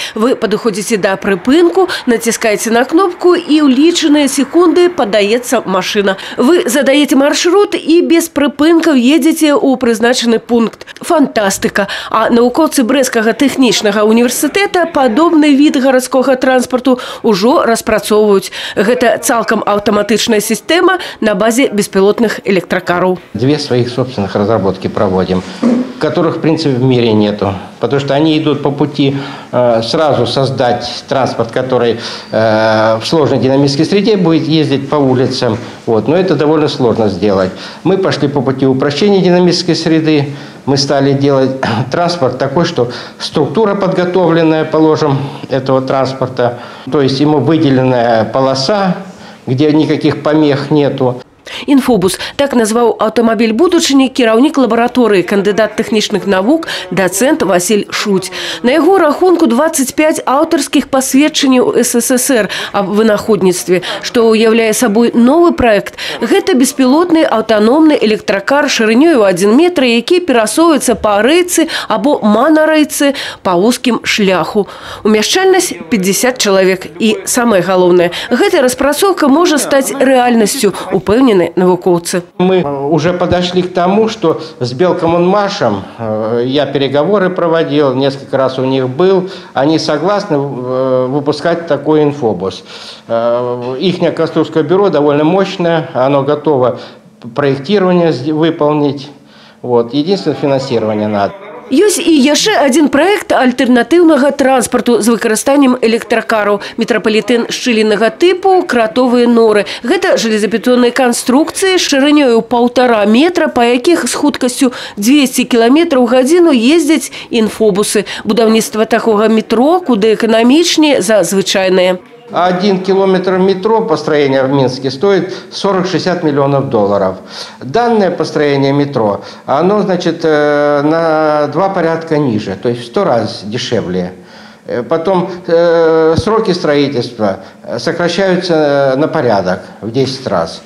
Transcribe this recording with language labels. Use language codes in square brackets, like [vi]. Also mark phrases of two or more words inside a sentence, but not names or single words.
[be] Вы падыходзіце да прыпынку, націскаеце на кнопку і ў лічаныя секунды падаецца машына. Вы задаеце маршрут і без прыпынкаў едзеце ў прызначаны пункт. Фантастыка. А навукоўцы Брэсцкага тэхнічнага універсітэта падобны від гарадскога транспарту ўжо распрацоўваюць. Гэта цалкам аўтаматычная система [ru] на базе беспилотных электрокаров. Две своих собственных разработки проводим, которых в принципе в мире нету. Потому что они идут по пути сразу создать транспорт, который в сложной динамической среде будет ездить по улицам. Но это довольно сложно сделать. Мы пошли по пути упрощения динамической среды. Мы стали делать транспорт такой, что структура подготовленная, положим, этого транспорта. То есть ему выделенная полоса, где никаких помех нету. [be] Інфобус – так назваў аўтамабіль будучыні кіраўнік лабараторыі, кандыдат тэхнічных навук, дацэнт Васіль Шуць. На яго рахунку 25 аўтарскіх пасведчанняў СССР аб вынаходніцтве, што ўяўляе сабой новы праект. Гэта беспілотны аўтаномны электракар шырынёй у 1 метр, які перасоўваецца па рэйцы або манарэйцы па вузкім шляху. Умяшчальнасць 50 чалавек. І самае галоўнае, гэтая распрацоўка можа стаць рэальнасцю, упэўнены навукоўцы. [ru] Мы уже подошли к тому, что с Белкоммунмашем я переговоры проводил, несколько раз у них был. Они согласны выпускать такой инфобус. Ихнее конструкторское бюро довольно мощное, оно готово проектирование выполнить. Единственное, финансирование надо. [be] Ёсць і яшчэ адзін праект альтэрнатыўнага транспарту з выкарыстаннем электракараў. Метрапалітэн шчыліннага тыпу, кратовыя норы. Гэта жалезабетонныя канструкцыі з шырынёй у 1,5 метра, па якіх з хуткасцю 200 км ў гадзіну ездзяць інфобусы. Будаўніцтва такога метро куды эканамічней за звычайнае. [ru] 1 километр метро построения в Минске стоит 40-60 миллионов долларов. Данное построение метро, оно, значит, на 2 порядка ниже, то есть в 100 раз дешевле. Потом сроки строительства сокращаются на порядок, в 10 раз.